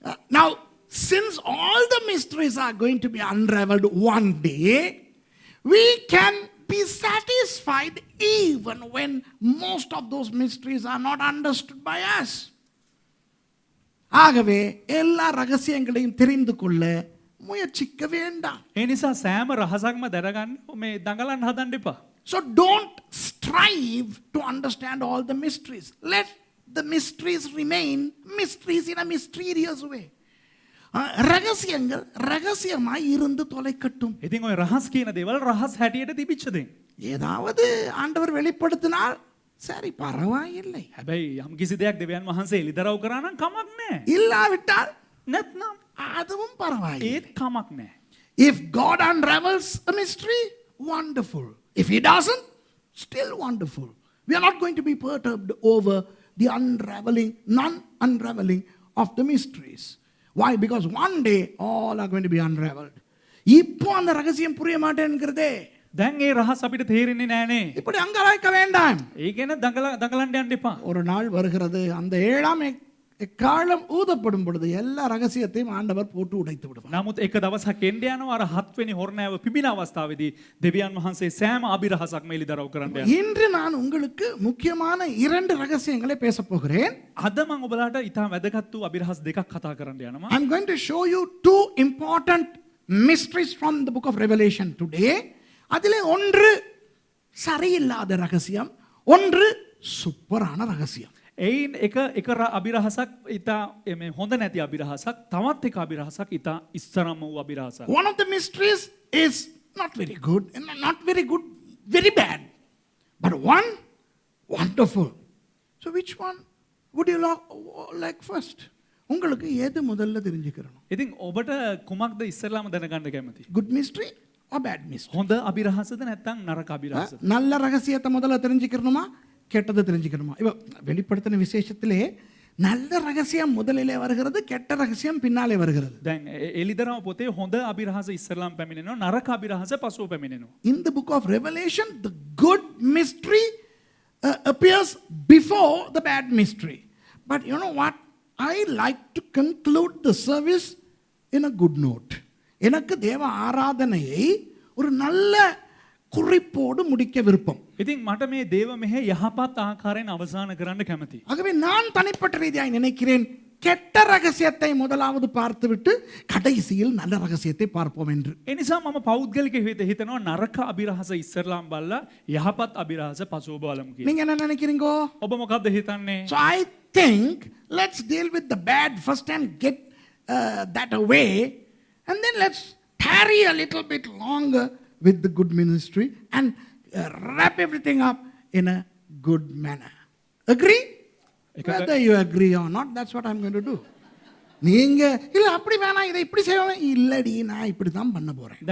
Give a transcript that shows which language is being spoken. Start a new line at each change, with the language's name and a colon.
English: Now, since all the mysteries are going to be unraveled one day, we can be satisfied even when most of those mysteries are not understood by us.
Tamil: ஆகவே எல்லா ரகசியங்களையும் தெரிந்து கொள்ள முயற்சிக்க வேண்டாம்.
Sinhala: ඒ නිසා සෑම රහසක්ම දරගන්න මේ දඟලන්න හදන්න එපා.
English: So don't strive to understand all the mysteries. Let the mysteries remain mysteries in a mysterious way.
Tamil: ரகசியங்கள் ரகசியமாய் இருந்து தொலைக்கட்டும்.
Sinhala: ඉතින් ඔය රහස් කියන දේවල් රහස් හැටියට තිබිච්ච දේ.
Tamil: ஏதாவது ஆண்டவர் வெளிப்படுத்தினால் சரி பரவாயில்லை.
Sinhala: හැබැයි යම් කිසි දෙයක් දෙවියන් වහන්සේ එළිදරව් කරා නම් කමක් නැහැ.
Tamil: இல்லாவிட்டால்
Sinhala: නැත්නම්
Tamil: அதுவும் பரவாயில்லை.
Sinhala: ඒත් කමක් නැහැ.
English: If God unravels a mystery, wonderful. If he doesn't, still wonderful. We are not going to be perturbed over the non-unraveling of the mysteries. Why? Because one day all are going to be unraveled.
Tamil: இப்போ அந்த ரகசியம் புரிய மாட்டேங்கிறதே.
Sinhala: දැන් ඒ රහස් අපිට තේරෙන්නේ නැහනේ.
Tamil: இப்படி அங்கலாய்க்க வேண்டாம்.
Sinhala: ඒ ගැන දඟලන්න යන්න එපා.
Tamil: ஒரு நாள் வருகிறது, அந்த 7ஆம் எக்காளம் ஊதப்படும் பொழுது எல்லா ரகசியத்தையும் ஆண்டவர் போட்டு உடைத்து விடுவார்.
Sinhala: නමුත් එක දවසක් එන්න යනවා අර 7 වෙනි හොරණෑව පිබින අවස්ථාවේදී දෙවියන් වහන්සේ සෑම අභිරහසක්ම එළිදරව් කරන්න යනවා.
Tamil: இன்று நான் உங்களுக்கு முக்கியமான 2 ரகசியங்களை பேச போகிறேன்.
Sinhala: අද මම ඔබලාට ඉතා වැදගත් වූ අභිරහස් දෙකක් කතා කරන්න යනවා.
English: I'm going to show you 2 important mysteries from the book of Revelation today.
Tamil: அதிலே ஒன்று சரியில்லாத ரகசியம், ஒன்று சூப்பரான ரகசியம்.
Sinhala: එයින් එක අභිරහසක් ඉතා මේ හොඳ නැති අභිරහසක්, තවත් එක අභිරහසක් ඉතා ඉස්සරම වූ අභිරහසක්.
English: One of the mysteries is not very good, very bad. But one, wonderful. So which one would you like first?
Tamil: உங்களுக்கு எது முதல்ல தெரிஞ்சுக்கணும்?
Sinhala: ඉතින් ඔබට කුමක්ද ඉස්සරලාම දැනගන්න කැමති?
English: Good mystery or bad mystery?
Sinhala: හොඳ අභිරහසද නැත්නම් නරක අභිරහසද?
Tamil: நல்ல ரகசியத்தை முதல்ல தெரிஞ்சுக்கணுமா, கெட்டதை தெரிஞ்சுக்கணுமா? இவ வெளிப்படுத்தின விசேஷத்திலே நல்ல ரகசியம் முதலிலே வருகிறது, கெட்ட ரகசியம் பின்னாலே வருகிறது.
Sinhala: දැන් එළිදරව් පොතේ හොඳ අභිරහස ඉස්සරලාම පැමිණෙනවා, නරක අභිරහස පසුව පැමිණෙනවා.
English: In the book of Revelation, the good mystery appears before the bad mystery. But you know what? I like to conclude the service in a good note.
Tamil: எனக்கு தேவ ஆராதனையை ஒரு நல்ல குறிப்போடு முடிக்க விருப்பம்.
Sinhala: ඉතින් මට මේ දේව මෙහෙ යහපත් ආකාරයෙන් අවසන් කරන්න කැමතියි.
Tamil: ஆகவே நான் தனிப்பட்ட ரீதியாக நினைக்கிறேன், கெட்ட ரகசியத்தை முதலாவது பார்த்துவிட்டு கடைசியில் நல்ல ரகசியத்தை பார்ப்போம் என்று.
Sinhala: ඒ නිසා මම පෞද්ගලික හිතනවා නරක අභිරහස ඉස්සරලාම් බලලා යහපත් අභිරහස පසුව බලමු කියලා.
Tamil: நீங்க என்ன நினைக்கிறீங்கோ?
Sinhala: ඔබ මොකද්ද හිතන්නේ?
English: So I think let's deal with the bad first and get that away, and then let's tarry a little bit longer with the good ministry and wrap everything up in a good manner. Agree? Whether you agree or not, that's what I'm going to do.
Tamil: நீங்க இல்ல அப்படி வேணாம் இதை இப்படி செய்யணும் இல்லடி நான் இப்படி தான் பண்ண போறேன்.